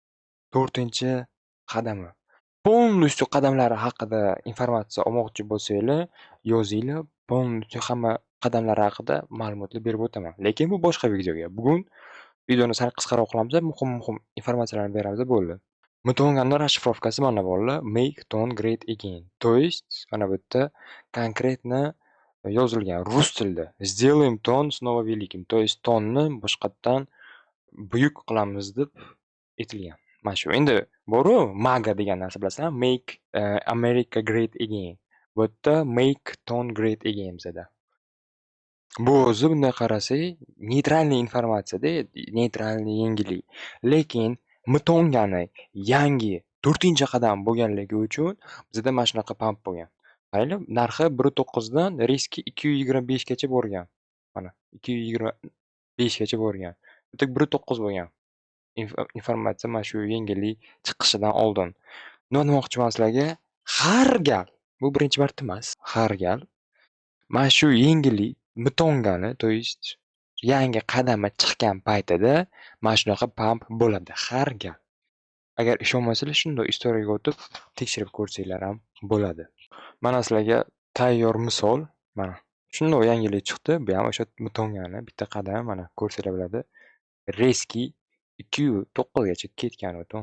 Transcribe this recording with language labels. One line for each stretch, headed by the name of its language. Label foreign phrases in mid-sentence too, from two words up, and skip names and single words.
Uzbek: 4-qadami. Полностью qadamlari haqida informatsiya olmoqchi bo'lsanglar, yozinglar, полностью hamma qadamlari haqida ma'lumotlar berib o'taman. Lekin bu boshqa videoga. Bugun videoni sal qisqaroq qilamiz, muhim informatsiyalarni beramiz, bo'ldi. Mutongani rashifrovkasi mana bolalar,
English: make ton great again.
Russian: То есть
Uzbek: mana bu yerda konkretno yozilgan rus tilida.
Russian: Сделаем тон снова великим. То есть
Uzbek: tonni boshqatdan buyuk qilamiz deb aytilgan. Mana shu. Endi bor-ku, MAGA degan narsa bilasizlar,
English: make America great again.
Uzbek: Bu yerda
English: make ton great again
Uzbek: bizada. Bu o'zi bunday qarasak, neytralniy informatsiyada, neytralniy yangilik. Lekin Mutongani yangi 4-qadam bo'lganligi uchun bizda mana shunaqa pamp bo'lgan. Qaranglar, narxi 1.9 dan riski 225 gacha borgan. Mana 225 gacha borgan. Bitta 1.9 bo'lgan. Informatsiya mana shu yangilik chiqishidan oldin. Nima demoqchiman sizlarga? Har gal, bu birinchi marta emas, har gal mana shu yangilik Mutongani,
Russian: то есть
Uzbek: yangi qadami chiqqan paytida mana shunaqa pamp bo'ladi har gal. Agar ishonmasanglar, shunday istoriyaga o'tib tekshirib ko'rsanglar ham bo'ladi. Mana sizlarga tayyor misol. Mana shunday yangilik chiqdi. Bu ham o'sha Mutongani bitta qadam, mana ko'rsanglar bo'ladi. Reski 2.9 gacha ketgan o'tin.